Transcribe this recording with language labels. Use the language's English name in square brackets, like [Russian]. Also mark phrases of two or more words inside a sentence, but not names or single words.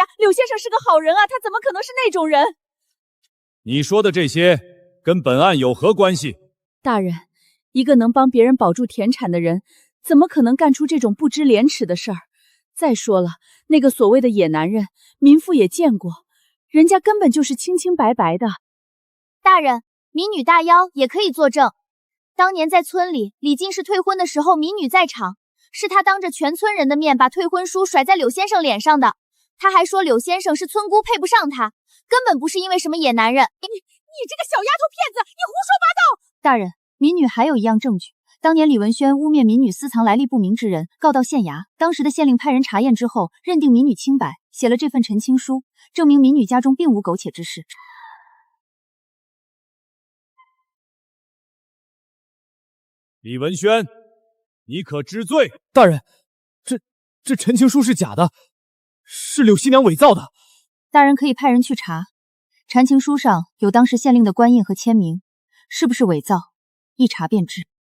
[Chinese] 柳先生是個好人啊，他怎麼可能是那種人？你說的這些跟本案有何關係？大人，一個能幫別人保住田產的人，怎麼可能幹出這種不知廉恥的事兒？再說了，那個所謂的野男人，民婦也見過，人家根本就是清清白白的。大人，民女大妖也可以作證。當年在村裡，李進士退婚的時候，民女在場，是他當着全村人的面把退婚書甩在柳先生臉上的。他還說柳先生是村姑，配不上他，根本不是因為什麼野男人。你這個小丫頭片子，你胡說八道！大人，民女還有一樣證據，當年李文軒污衊民女私藏來歷不明之人，告到縣衙。當時的縣令派人查驗之後，認定民女清白，寫了這份陳情書，證明民女家中並無苟且之事。李文軒，你可知罪？大人，这陈情书是假的，是柳熙娘伪造的。大人可以派人去查，陈情书上有当时县令的官印和签名，是不是伪造，一查便知。